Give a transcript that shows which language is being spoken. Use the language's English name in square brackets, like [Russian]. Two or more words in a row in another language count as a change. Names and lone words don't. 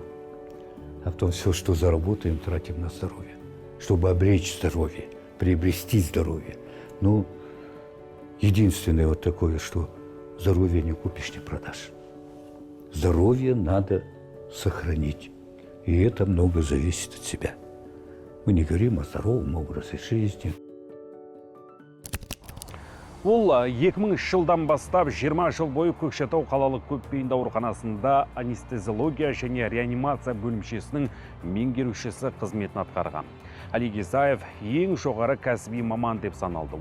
[Russian] А потом все, что заработаем, тратим на здоровье, чтобы обречь здоровье, приобрести здоровье. Ну, единственное вот такое, что здоровье не купишь, не продашь. Здоровье надо сохранить. И это много зависит от себя. Мы не говорим о здоровом образе жизни. [Kazakh] Ол 2000 жылдан бастап 20 жыл бойы Көкшетау қалалық көпбейінді ауруханасында анестезиология және реанимация бөлімшесінің меңгерушісі қызметін атқарған. Олег Исаев ең жоғары кәсіби маман деп саналды.